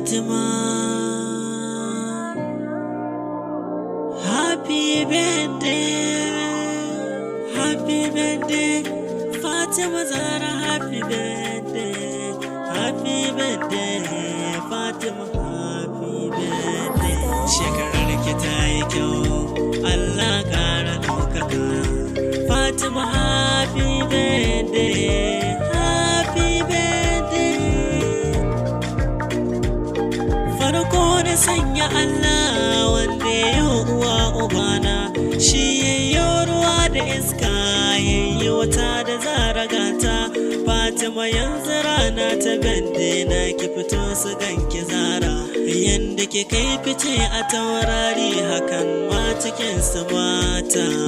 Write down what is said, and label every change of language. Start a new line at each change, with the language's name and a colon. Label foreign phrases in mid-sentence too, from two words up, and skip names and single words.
English: Fatima, happy birthday, happy birthday, Fatima Zahra, happy birthday, happy birthday, Fatima, happy birthday.
Hausa: Shekarar ki ta yi kyau, Allah ƙara ɗaukaka.
English: Fatima, happy birthday, happy birthday.
Hausa: Farko na sanya Allah wanda ya yi uwa ubana, shi ya yi ruwa da iska, ya yi wata da zara gata. Fatima yanzu rana ta bende na ki fito su ganki zara, yanda ki kai fice a taurari hakan ma cikin su mata.